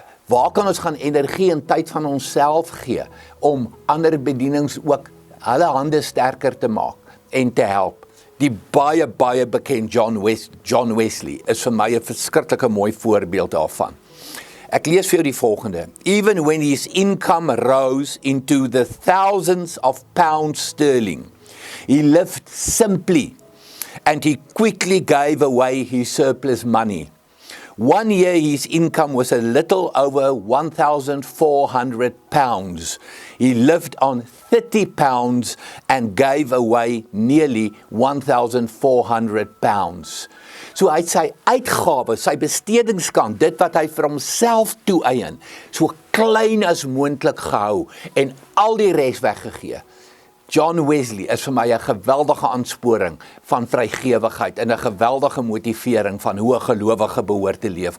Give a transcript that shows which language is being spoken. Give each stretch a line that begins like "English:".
Afrikaans: Waar kan ons gaan energie en tyd van onsself gee om ander bedienings ook hulle hande sterker te maak en te help? Die baie bekend John Wesley is vir my 'n verskriklike mooi voorbeeld daarvan. Ek lees vir jou die volgende.
English: Even when his income rose into the thousands of pounds sterling, he lived simply and he quickly gave away his surplus money. One year his income was a little over £1,400. He lived on £30 and gave away nearly £1,400.
Afrikaans: So hy het sy uitgawes, sy bestedingskant, dit wat hy vir homself toeëien, so klein as moontlik gehou en al die res weggegee. John Wesley is vir my 'n geweldige aansporing van vrygewigheid en 'n geweldige motivering van hoe 'n gelowige behoort te leef.